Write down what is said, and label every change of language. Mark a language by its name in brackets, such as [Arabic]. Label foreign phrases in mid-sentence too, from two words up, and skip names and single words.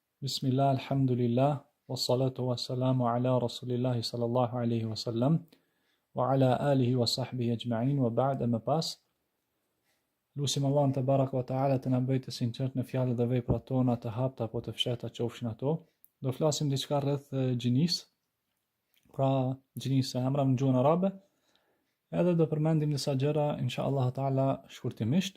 [Arabic] بسم الله والحمد لله والصلاة والسلام على رسول الله صلى الله عليه وسلم وعلى آله وصحبه أجمعين وبعد [Albanian] e më pas. Lusim Allahun [Arabic] تبارك وتعالى [Albanian] të na bëjë të sinqert në fjalët dhe veprat tona, të hapta apo të fshehta qofshin ato. Do flasim diçka rreth gjinisë, pra gjinisë e emra në gjuhën arabe, edhe do përmendim disa gjëra [Arabic] إن شاء الله تعالى [Albanian] shkurtimisht.